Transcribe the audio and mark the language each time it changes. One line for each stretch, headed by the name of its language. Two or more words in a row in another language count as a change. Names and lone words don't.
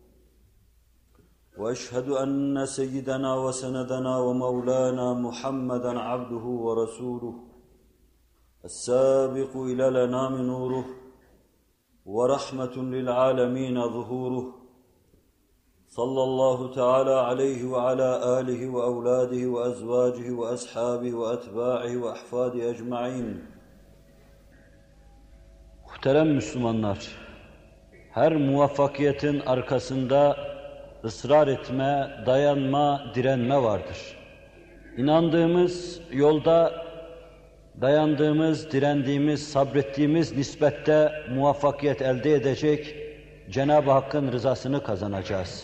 Arabic: وأشهد أن سيدنا وسندنا ومولانا محمدا عبده ورسوله السابق إلى الأنام نوره ورحمة للعالمين ظهوره صلى الله تعالى عليه وعلى آله وأولاده وأزواجه وأصحابه وأتباعه وأحفاده أجمعين.
Turkish: Muhterem Müslümanlar, her muvaffakiyetin arkasında ısrar etme, dayanma, direnme vardır. İnandığımız yolda dayandığımız, direndiğimiz, sabrettiğimiz nispette muvaffakiyet elde edecek, Cenab-ı Hakk'ın rızasını kazanacağız.